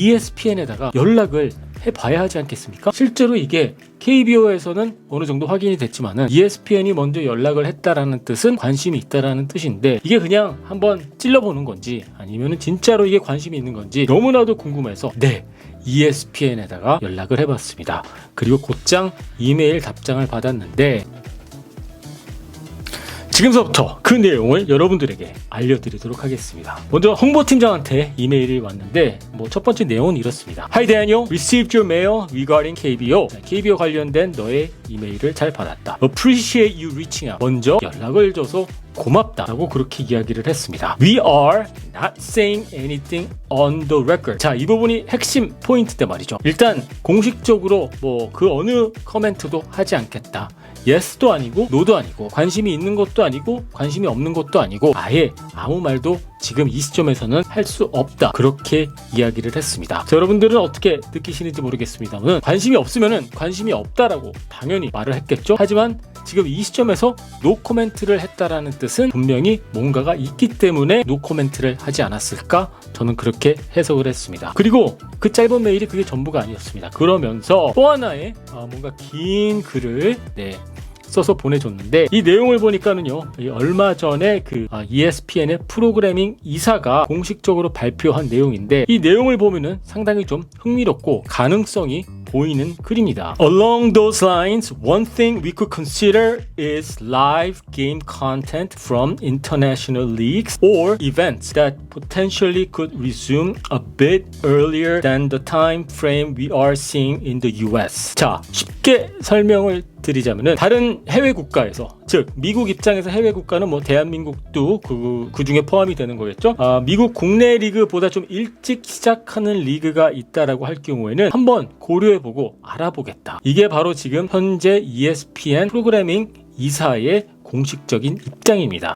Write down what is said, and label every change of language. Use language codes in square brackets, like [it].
[ko] ESPN에다가 연락을 해봐야 하지 않겠습니까? 실제로 이게 KBO에서는 어느 정도 확인이 됐지만은 ESPN이 먼저 연락을 했다라는 뜻은 관심이 있다라는 뜻인데 이게 그냥 한번 찔러보는 건지 아니면은 진짜로 이게 관심이 있는 건지 너무나도 궁금해서 ESPN에다가 연락을 해봤습니다. 그리고 곧장 이메일 답장을 받았는데 지금서부터 그 내용을 여러분들에게 알려드리도록 하겠습니다. 먼저 홍보팀장한테 이메일이 왔는데 뭐 첫 번째 내용은 이렇습니다. [en] Hi Daniel, received your mail regarding KBO. [ko] KBO 관련된 너의 이메일을 잘 받았다. [en] Appreciate you reaching out. [ko] 먼저 연락을 줘서 고맙다라고 그렇게 이야기를 했습니다. [en] We are not saying anything on the record. [ko] 자, 이 부분이 핵심 포인트인데 말이죠. 일단 공식적으로 뭐 그 어느 커멘트도 하지 않겠다. Yes도 아니고 No도 아니고 관심이 있는 것도 아니고 관심이 없는 것도 아니고 아예 아무 말도 지금 이 시점에서는 할 수 없다. 그렇게 이야기를 했습니다. 자, 여러분들은 어떻게 느끼시는지 모르겠습니다만 관심이 없으면은 관심이 없다라고 당연히 말을 했겠죠. 하지만 지금 이 시점에서 노 코멘트를 했다라는 뜻은 분명히 뭔가가 있기 때문에 노 코멘트를 하지 않았을까? 저는 그렇게 해석을 했습니다. 그리고 그 짧은 메일이 그게 전부가 아니었습니다. 그러면서 또 하나의 뭔가 긴 글을 써서 보내줬는데 이 내용을 보니까는요 얼마 전에 그 ESPN의 프로그래밍 이사가 공식적으로 발표한 내용인데 이 내용을 보면은 상당히 좀 흥미롭고 가능성이 보이는 글입니다. [en] Along those lines, one thing we could consider is live game content from international leagues or events that potentially could resume a bit earlier than the time frame we are seeing in the US. 자, [ko] 쉽게 설명을 드리자면은 다른 해외 국가에서, 즉 미국 입장에서 해외 국가는 뭐 대한민국도 그 중에 포함이 되는 거겠죠. 미국 국내 리그보다 좀 일찍 시작하는 리그가 있다라고 할 경우에는 한번 고려해보고 알아보겠다. 이게 바로 지금 현재 ESPN 프로그래밍 이사의 공식적인 입장입니다.